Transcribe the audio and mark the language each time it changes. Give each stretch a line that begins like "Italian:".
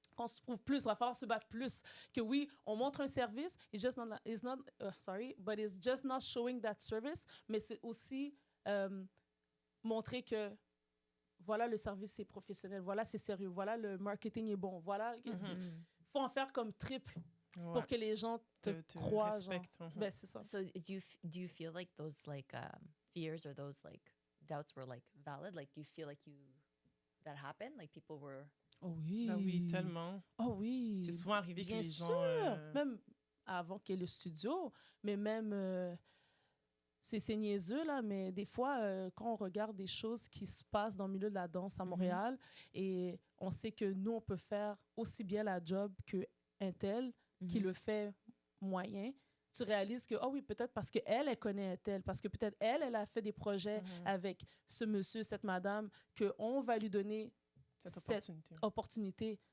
French: Qu'on se prouve plus, il va falloir se battre plus. Que oui, on montre un service,
English: but it's just not showing that service,
French: mais c'est aussi montrer que voilà, le service c'est professionnel, voilà, c'est sérieux, voilà, le marketing est bon, voilà. Faut en faire comme triple pour que les gens te croient. Ben, c'est ça.
English: So do you feel like those like fears or those like doubts were like valid? Like you feel like that happened? Like people were...
French: Oh oui. Ah oui, tellement. Oh oui. C'est souvent arrivé que les sûr. gens... Même avant qu'il y ait le studio, mais même... c'est niaiseux, là, mais des fois, quand on regarde des choses qui se passent dans le milieu de la danse à Montréal, et on sait que nous, on peut faire aussi bien la job qu'un tel qui le fait moyen, tu réalises que, oh oui, peut-être parce qu'elle, elle connaît un tel, parce que peut-être elle a fait des projets avec ce monsieur, cette madame, qu'on va lui donner cette opportunité.